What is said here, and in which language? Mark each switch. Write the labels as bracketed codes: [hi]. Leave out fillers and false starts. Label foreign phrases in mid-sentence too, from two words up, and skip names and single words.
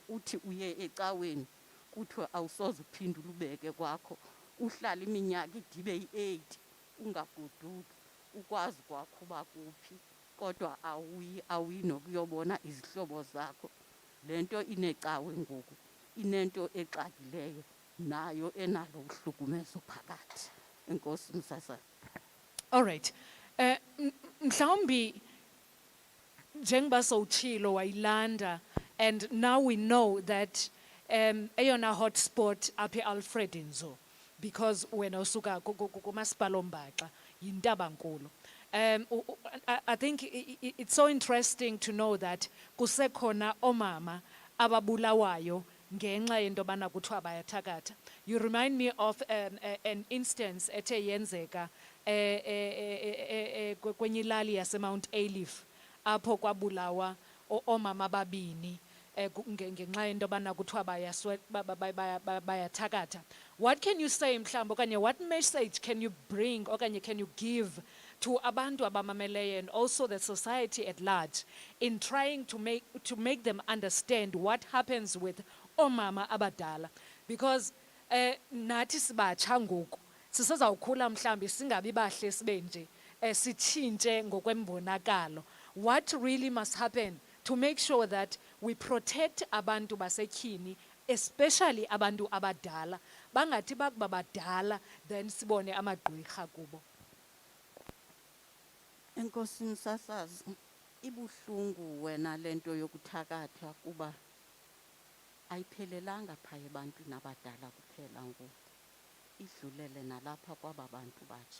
[xh] Uthi uye ecaweni kuthiwe awusoze uphinde ulubeke kwakho, uhlala iminyaka ide ibe yi-8 ungagoduki, ukwazi kwakho uba kuphi, kodwa awuyi nokuyobona izihlobo zakho. Le nto inecawe ngoku inento exakileyo nayo enalo uhlukumezo phakathi. Enkosi msasazi. [en] All right. [xh] Mhlawumbi njengoba sowutshilo wayilanda, [en] and now we know that [xh] eyona hotspot apha eAlfred Nzo, because wena usuka kumasipala oMbaxa yiNtabankulu. [en] I think it's so interesting to know that [xh] kusekhona omama ababulawayo ngenxa yento yobana kuthiwa bayathakatha. [en] You remind me of an instance [xh] ethe yenzeka kwenye ilali yaseMount Alief apho kwabulawa omama ababini ngenxa yento yobana kuthiwa bayathakatha. [en] What can you say [xh] mhlawumbi okanye [en] what message can you bring okanye can you give to [xh] abantu abamameleyo [en] and also the society at large in trying to make them understand what happens with [xh] omama abadala? Because nathi sibatsha ngoku sisezawukhula mhlawumbi singabi bahle sibe nje sitshintshe ngokwembonakalo. [en] What really must happen to make sure that we protect [xh] abantu basetyhini, [en] especially [xh] abantu abadala, bangathi bakuba badala [en] then [xh] sibone amagqwirha kubo? Enkosi msasazi, ibuhlungu wena lento yokuthakatha kuba ayiphelelanga phaa ebantwini abadala kuphela ngoku, idlulele nalapha kwaba bantu batsha.